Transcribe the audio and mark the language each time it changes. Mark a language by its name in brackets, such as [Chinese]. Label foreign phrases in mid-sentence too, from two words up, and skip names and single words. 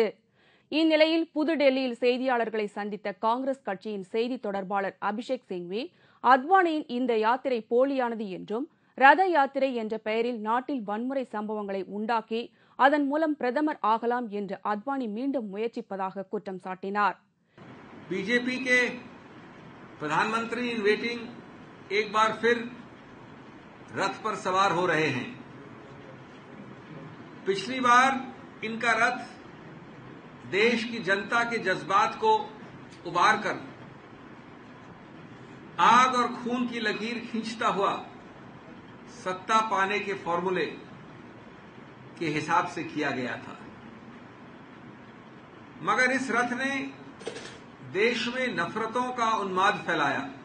[Tamil] இந்நிலையில் புதுடெல்லியில் செய்தியாளர்களை சந்தித்த காங்கிரஸ் கட்சியின் செய்தி தொடர்பாளர் அபிஷேக் சிங்வி அத்வானியின் இந்த யாத்திரை போலியானது என்றும் ரத யாத்திரை என்ற பெயரில் நாட்டில் வன்முறை சம்பவங்களை உண்டாக்கி அதன் மூலம் பிரதமர் ஆகலாம் என்று அத்வானி மீண்டும் முயற்சிப்பதாக குற்றம் சாட்டினார். [Hindi] बीजेपी के प्रधानमंत्री [English] in waiting [Hindi] एक बार फिर रथ पर सवार हो रहे हैं। पिछली बार इनका रथ देश की जनता के जज्बात को उबार कर आग और खून की लकीर खींचता हुआ सत्ता पाने के फॉर्मूले के हिसाब से किया गया था, मगर इस रथ ने देश में नफरतों का उन्माद फैलाया।